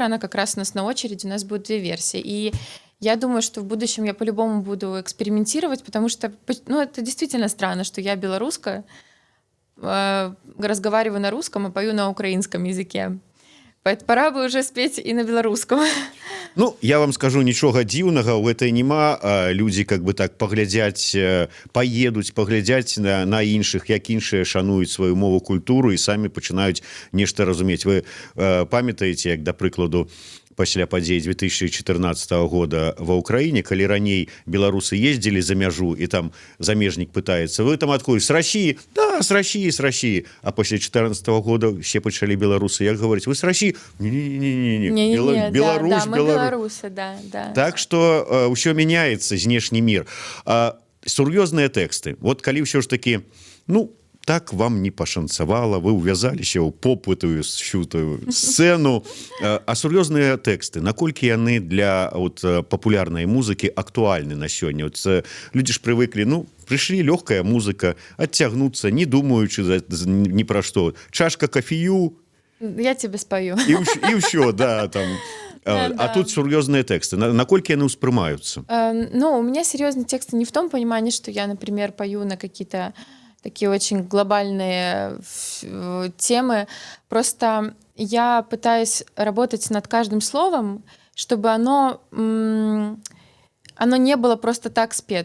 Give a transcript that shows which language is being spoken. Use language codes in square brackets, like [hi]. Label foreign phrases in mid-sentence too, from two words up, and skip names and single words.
[ru] Она как раз у нас на очереди, у нас будет 2 версии. И я думаю, что в будущем я по-любому буду экспериментировать, потому что это действительно странно, что я белоруска, разговариваю на русском, а пою на украинском языке. Поэтому пора бы уже спеть и на белорусском. Ну, я вам скажу, [be] нічога дзіўнага ў гэтай няма. Людзі [ru] как бы [be] так паглядзяць, паедуць, паглядзяць на іншых, як іншыя шануюць сваю мову, культуру і самі пачынаюць нешта разумець. Вы памятаеце, як, да прыкладу, пасля падзей 2014 года ва ўкраіне, калі раней беларусы ездзілі за мяжу, і там замежнік пытаецца: вы там адкуль, [ru] с России? Да, с России, с России. [be] А пасля 2014 года все пачалі беларусы як гаварыць: [ru] вы с России? Не, Беларусь, мы белорусы, да. Так что [be] ўсё мяняецца, знешні мір. Сур'ёзныя тэксты. Вот калі ўсё ж таки, так вам не пашанцавала, вы ўвязаліся ў попытую сшутую сцену, а сур'ёзныя тэксты, наколькі яны для папулярнай музыкі актуальны на сёння? Людзі ж прывыклі, прыйшлі, лёгкая музыка, адцягнуцца, не думаючы ні пра што, чашка кафею, [ru] я тебе спою, [be] і ўсё, да, там. А тут сур'ёзныя тэксты, наколькі яны ўспрымаюцца? [ru] У меня серьезные тексты не в том понимании, что я, например, пою на какие-то такие очень глобальные темы. Просто я пытаюсь работать над каждым словом, чтобы оно не было просто так спето.